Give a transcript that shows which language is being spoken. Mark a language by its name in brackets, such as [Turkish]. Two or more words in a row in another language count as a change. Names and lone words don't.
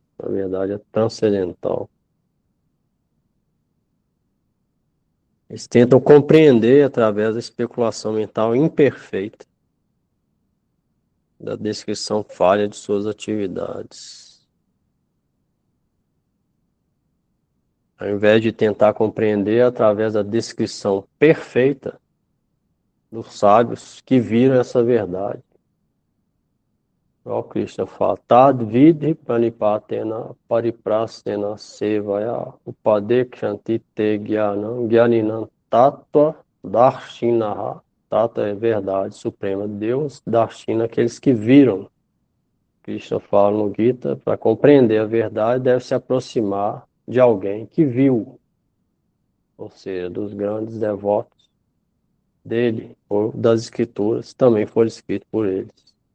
[Portuguese] Na verdade, é transcendental. Eles tentam compreender através da especulação mental imperfeita, da descrição falha de suas atividades. Ao invés de tentar compreender através da descrição perfeita dos sábios que viram essa verdade. O Krishna fala, [Sanskrit] Tad vidhi pranipatena pariprasena sevaya upadekshanti te jnanam jnaninam tattva darshinaha. [Portuguese] Tattva é verdade suprema de Deus, darshina aqueles que viram. Krishna fala no Gita, para compreender a verdade deve se aproximar de alguém que viu, ou seja, dos grandes devotos dele, ou das escrituras, também foram escritos por eles.